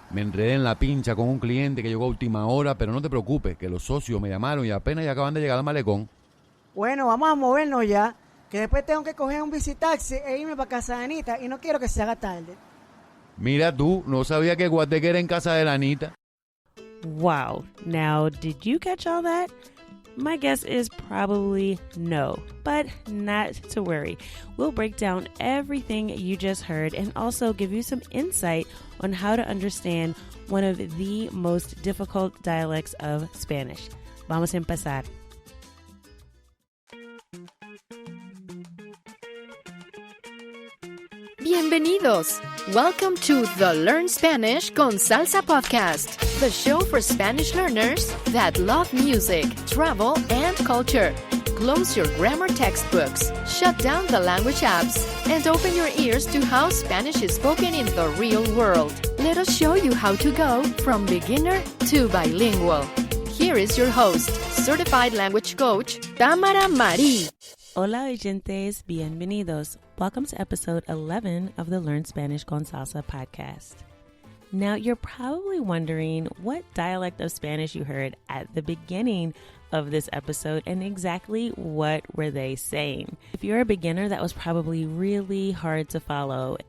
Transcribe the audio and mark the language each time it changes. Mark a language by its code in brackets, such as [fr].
[es] Me enredé en la pincha con un cliente que llegó a última hora, pero no te preocupes, que los socios me llamaron y apenas ya acaban de llegar al malecón. Bueno, vamos a movernos ya, que después tengo que coger un visitaxi e irme para casa de Anita y no quiero que se haga tarde. Mira tú, no sabía que Guateque era en casa de la Anita. [en] Wow. Now, did you catch all that? My guess is probably no, but not to worry. We'll break down everything you just heard and also give you some insight on how to understand one of the most difficult dialects of Spanish. [es] Vamos a empezar. Bienvenidos! [en] Welcome to the Learn Spanish con Salsa podcast, the show for Spanish learners that love music, travel, and culture. Close your grammar textbooks, shut down the language apps, and open your ears to how Spanish is spoken in the real world. Let us show you how to go from beginner to bilingual. Here is your host, certified language coach, Tamara Marie. [es] Hola oyentes, bienvenidos. [en] Welcome to episode 11 of the Learn Spanish con Salsa podcast. Now, you're probably wondering what dialect of Spanish you heard at the beginning of this episode and exactly what were they saying. If you're a beginner, that was probably really hard to follow.